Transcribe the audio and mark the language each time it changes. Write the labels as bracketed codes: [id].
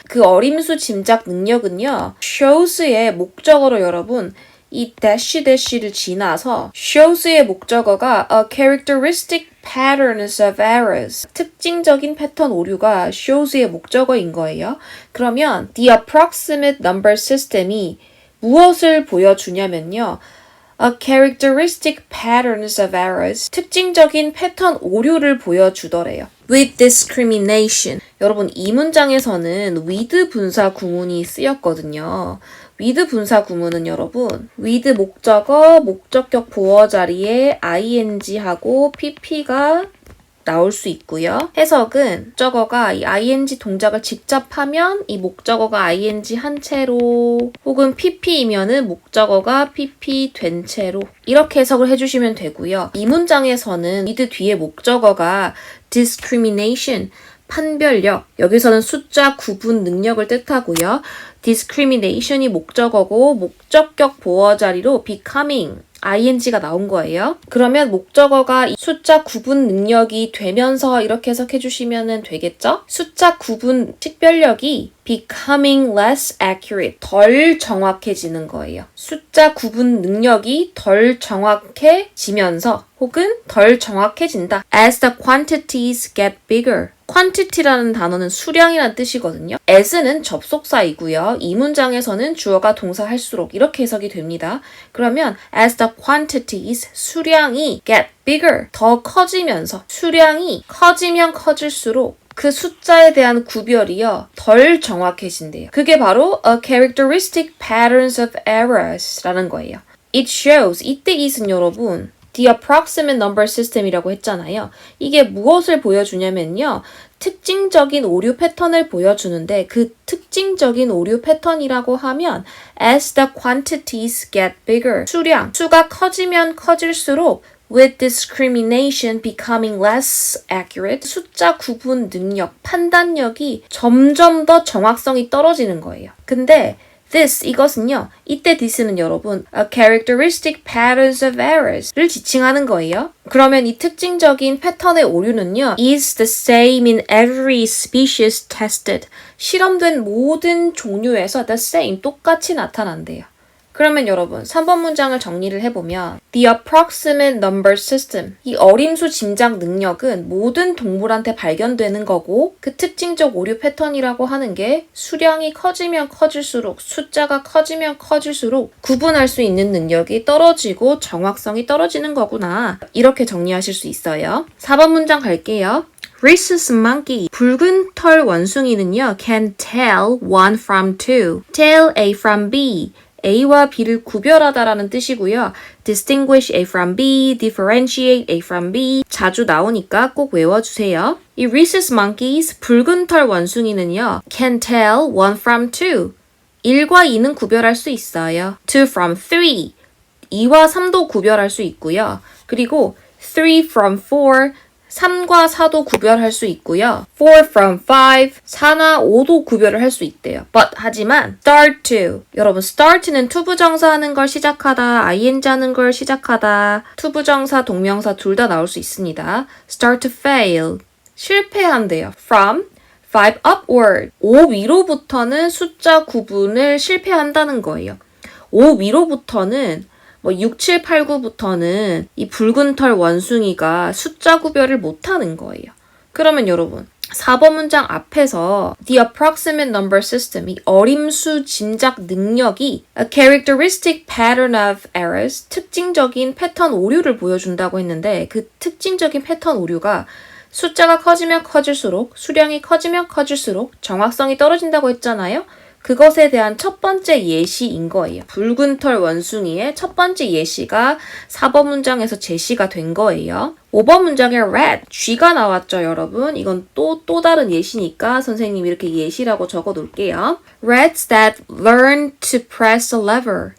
[ko] 그 어림수 짐작 능력은요. [en] shows의 목적어로 [ko] 여러분 이 -를 지나서 shows의 목적어가 [en] a characteristic patterns of errors, [ko] 특징적인 패턴 오류가 shows의 목적어인 거예요. 그러면 the approximate number system이 무엇을 보여주냐면요. [en] A characteristic patterns of errors, [ko] 특징적인 패턴 오류를 보여주더래요. [en] With discrimination. [ko] 여러분 이 문장에서는 with 분사 구문이 쓰였거든요. with 분사 구문은 여러분 with 목적어, 목적격 보어 자리에 ing하고 pp가 나올 수 있고요. 해석은 목적어가 이 ing 동작을 직접 하면 이 목적어가 ing 한 채로 혹은 pp이면은 목적어가 pp 된 채로 이렇게 해석을 해주시면 되고요. 이 문장에서는 with 뒤에 목적어가 discrimination, 판별력, 여기서는 숫자 구분 능력을 뜻하고요. discrimination이 목적어고 목적격 보어 자리로 becoming, ing가 나온 거예요. 그러면 목적어가 숫자 구분 능력이 되면서 이렇게 해석해 주시면 되겠죠? 숫자 구분 식별력이 [en] becoming less accurate, [ko] 덜 정확해지는 거예요. 숫자 구분 능력이 덜 정확해지면서 혹은 덜 정확해진다. [en] As the quantities get bigger. [ko] quantity라는 단어는 수량이라는 뜻이거든요. as는 접속사이고요. 이 문장에서는 주어가 동사 할수록 이렇게 해석이 됩니다. 그러면 [en] as the quantities, [ko] 수량이 [en] get bigger, [ko] 더 커지면서 수량이 커지면 커질수록 그 숫자에 대한 구별이요, 덜 정확해진대요. 그게 바로 [en] a characteristic patterns of errors [ko] 라는 거예요. [en] It shows, [ko] 이때 it은 여러분, [en] the approximate number system [ko] 이라고 했잖아요. 이게 무엇을 보여주냐면요. 특징적인 오류 패턴을 보여주는데 그 특징적인 오류 패턴이라고 하면 [en] as the quantities get bigger, [ko] 수가 커지면 커질수록 [en] with discrimination becoming less accurate, [ko] 숫자 구분 능력, 판단력이 점점 더 정확성이 떨어지는 거예요. 근데 이것은요, 이때 this는 여러분, a characteristic patterns of errors를 지칭하는 거예요. 그러면 이 특징적인 패턴의 오류는요, [en] is the same in every species tested. [ko] 실험된 모든 종류에서 [en] the same, [ko] 똑같이 나타난대요. 그러면 여러분, 3번 문장을 정리를 해보면 The approximate number system, 이 어림수 짐작 능력은 모든 동물한테 발견되는 거고 그 특징적 오류 패턴이라고 하는 게 수량이 커지면 커질수록, 숫자가 커지면 커질수록 구분할 수 있는 능력이 떨어지고 정확성이 떨어지는 거구나. 이렇게 정리하실 수 있어요. 4번 문장 갈게요. Rhesus monkey, 붉은 털 원숭이는요, [en] can tell one from two, [ko] tell A from B, A와 B를 구별하다라는 뜻이고요. distinguish A from B, differentiate A from B 자주 나오니까 꼭 외워주세요. 이 rhesus monkeys, 붉은 털 원숭이는요. [en] can tell one from two. [ko] 1과 2는 구별할 수 있어요. [en] two from three. [ko] 2와 3도 구별할 수 있고요. [en] 그리고 three from four. [ko] 3과 4도 구별할 수 있고요. 4 from 5, 4나 5도 구별을 할 수 있대요. 하지만 start to, 여러분 start는 투부정사 하는 걸 시작하다, ing 하는 걸 시작하다, 투부정사, 동명사 둘 다 나올 수 있습니다. [en] start to fail, [ko] 실패한대요. from 5 upward, 5 위로부터는 숫자 구분을 실패한다는 거예요. 5 위로부터는 6, 7, 8, 9부터는 이 붉은 털 원숭이가 숫자 구별을 못하는 거예요. 그러면 여러분, 4번 문장 앞에서 the approximate number system, 이 어림수 짐작 능력이 [en] a characteristic pattern of errors, [ko] 특징적인 패턴 오류를 보여준다고 했는데 그 특징적인 패턴 오류가 숫자가 커지면 커질수록, 수량이 커지면 커질수록 정확성이 떨어진다고 했잖아요. 그것에 대한 첫 번째 예시인 거예요. 붉은 털 원숭이의 첫 번째 예시가 4번 문장에서 제시가 된 거예요. 5번 문장에 rat, 쥐가 나왔죠, 여러분. 이건 또 다른 예시니까 선생님이 이렇게 예시라고 적어 놓을게요. [en] Rats that learn to press a lever.